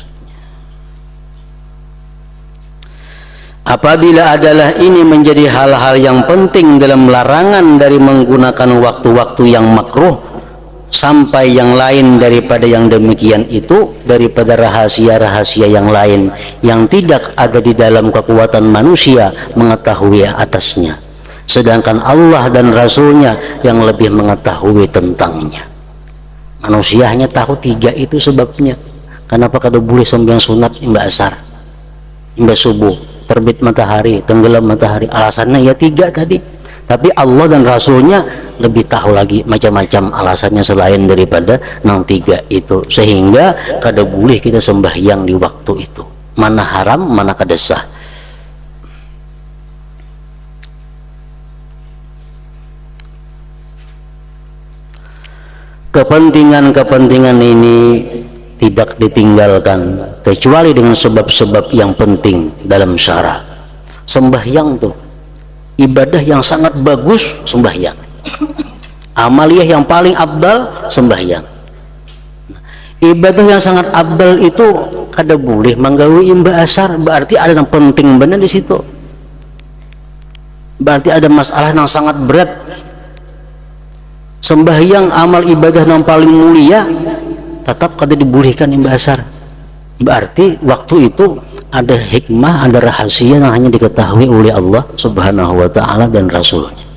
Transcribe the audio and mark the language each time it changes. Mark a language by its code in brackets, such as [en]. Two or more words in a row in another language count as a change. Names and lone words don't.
[id] Apabila adalah ini menjadi hal-hal yang penting dalam larangan dari menggunakan waktu-waktu yang makruh, sampai yang lain daripada yang demikian itu, daripada rahasia-rahasia yang lain yang tidak ada di dalam kekuatan manusia mengetahui atasnya, sedangkan Allah dan Rasulnya yang lebih mengetahui tentangnya. Manusia hanya tahu 3 itu sebabnya. [bjn] Kenapa kada boleh sembahyang sunat imbah asar, imbah subuh, terbit matahari, tenggelam matahari? [id] Alasannya ya 3 tadi. [bjn] Tapi Allah dan Rasulnya lebih tahu lagi macam-macam alasannya selain daripada nang 3 itu, sehingga kada boleh kita sembahyang di waktu itu. Mana haram, mana kada sah. [id] Kepentingan-kepentingan ini tidak ditinggalkan kecuali dengan sebab-sebab yang penting dalam syara. Sembahyang tuh ibadah yang sangat bagus, sembahyang. Amaliyah yang paling abdal, sembahyang. [bjn] Ibadah yang sangat abdal itu kada boleh menggawi imbah asar, [id] berarti ada yang penting benar di situ. Berarti ada masalah yang sangat berat. [bjn] Sembahyang amal ibadah yang paling mulia tetap kada dibolehkan imbah asar. [id] Berarti waktu itu ada hikmah, ada rahasia yang hanya diketahui oleh Allah [ar] سبحانه وتعالى [id] dan Rasulnya.